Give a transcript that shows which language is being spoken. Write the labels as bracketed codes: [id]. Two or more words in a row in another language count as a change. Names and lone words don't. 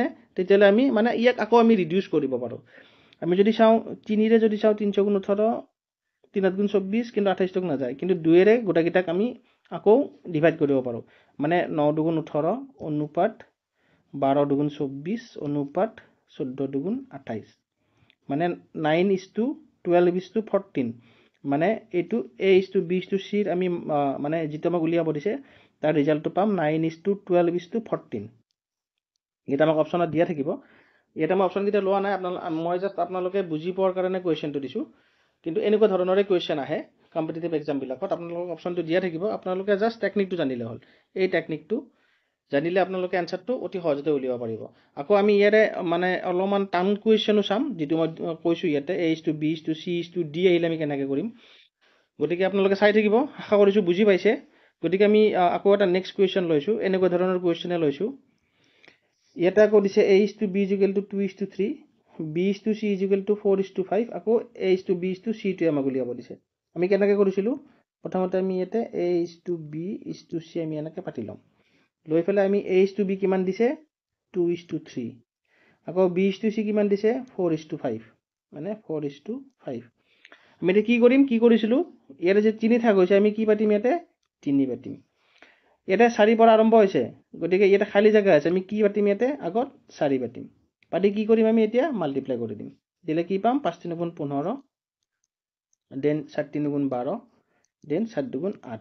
[as] তেতিয়াহ'লে আমি মানে ইয়াক আকৌ আমি ৰিডিউচ কৰিব পাৰোঁ। আমি যদি চাওঁ 3ৰে যদি চাওঁ 3 গুণ 18, 3 গুণ 24, কিন্তু 28 নাযায়, কিন্তু 2ৰে গোটেইকেইটাক আমি আকৌ ডিভাইড কৰিব পাৰোঁ। মানে 9 2 গুণ 18 অনুপাত 12 2 গুণ 24 অনুপাত 14 2 গুণ 28, মানে [en] 9 is to 12 is to 14, [as] মানে এইটো [en] a is to b is to c [as] ৰ আমি মানে যিটো আমাক উলিয়াব দিছে তাৰ ৰিজাল্টটো পাম [en] 9 is to 12 is to 14। [as] এটা আমাক অপশ্যনত দিয়া থাকিব। ইয়াতে মই অপশ্যনকেইটা লোৱা নাই, মই জাষ্ট আপোনালোকে বুজি পোৱাৰ কাৰণে কুৱেশ্যনটো দিছোঁ। কিন্তু এনেকুৱা ধৰণৰে কুৱেশ্যন আহে কম্পিটিটিভ এক্সামবিলাকত, আপোনালোকক অপশ্যনটো দিয়া থাকিব, আপোনালোকে জাষ্ট টেকনিকটো জানিলে হ'ল। এই টেকনিকটো জানিলে আপোনালোকে এনচাৰটো অতি সহজতে উলিয়াব পাৰিব। আকৌ আমি ইয়াৰে মানে অলপমান টান কুৱেশ্যনো চাম, যিটো মই কৈছোঁ ইয়াতে [en] a is to b is to c is to d [as] আহিলে আমি কেনেকৈ কৰিম। গতিকে আপোনালোকে চাই থাকিব, আশা কৰিছোঁ বুজি পাইছে। গতিকে আমি আকৌ এটা নেক্সট কুৱেশ্যন লৈছোঁ, এনেকুৱা ধৰণৰ কুৱেশ্যনে লৈছোঁ। ইয়াতে আকৌ দিছে [en] a is to b is equal to 2 is to 3, b is to c is equal to 4 is to 5, আকৌ a is to b is to c [as] টোৱে আমাক উলিয়াব দিছে। আমি কেনেকৈ কৰিছিলোঁ? প্ৰথমতে আমি ইয়াতে [en] a is to b is to c [as] আমি এনেকৈ পাতি ল'ম। লৈ পেলাই আমি [en] a is to b [as] কিমান দিছে? [en] 2 is to 3, [as] আকৌ [en] b is to c [as] কিমান দিছে? [en] 4 is to 5, মানে 4 is to 5। [as] আমি এতিয়া কি কৰিম, কি কৰিছিলোঁ, ইয়াতে যে 3 থাক হৈছে, আমি কি পাতিম ইয়াতে 3 পাতিম। ইয়াতে 4 পৰা আৰম্ভ হৈছে, গতিকে ইয়াতে খালী জেগা আছে, আমি কি পাতিম ইয়াতে আগত 4 পাতিম। পাতি কি কৰিম আমি এতিয়া মাল্টিপ্লাই কৰি দিম, দিলে কি পাম 5 3 গুণ 15, দেন 4 3 গুণ 12, দেন 4 2 গুণ 8।